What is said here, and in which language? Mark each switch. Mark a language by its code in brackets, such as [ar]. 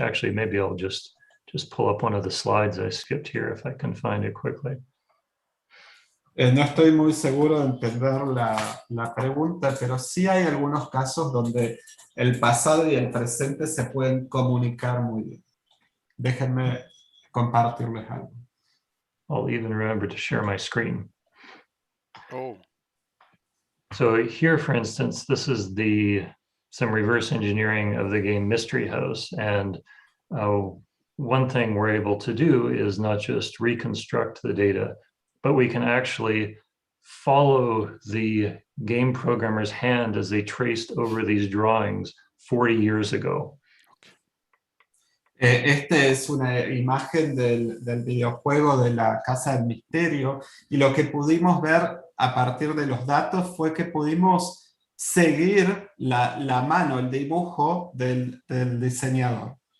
[en] Actually, maybe I'll just pull up one of the slides I skipped here if I can find it quickly. [es] No estoy muy seguro de entender la pregunta, pero sí hay algunos casos donde el pasado y el presente se pueden comunicar muy bien. Déjenme compartirles algo. [en] I'll even remember to share my screen. Oh. So here, for instance, this is some reverse engineering of the game Mystery House. And one thing we're able to do is not just reconstruct the data, but we can actually follow the game programmer's hand as they traced over these drawings 40 years ago. [es] Este es una imagen del videojuego de la Casa del Misterio, y lo que pudimos ver a partir de los datos fue que pudimos seguir la mano, el dibujo del diseñador.